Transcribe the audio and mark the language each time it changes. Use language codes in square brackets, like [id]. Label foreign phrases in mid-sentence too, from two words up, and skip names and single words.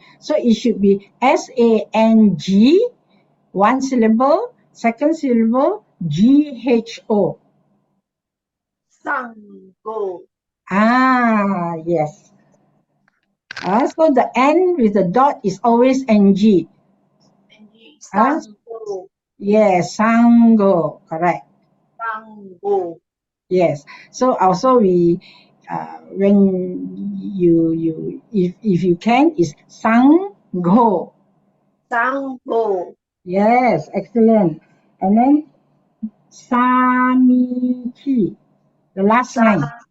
[en] So it should be S-A-N-G, one syllable, second syllable, G-H-O. Sangho. Yes. So the N with the dot is always NG. Sangho. Yes, Sangho, correct. Sangho. Yes. So also we, when if you can, is Sangho. Sangho. Yes, excellent. And then Samichi, the last line.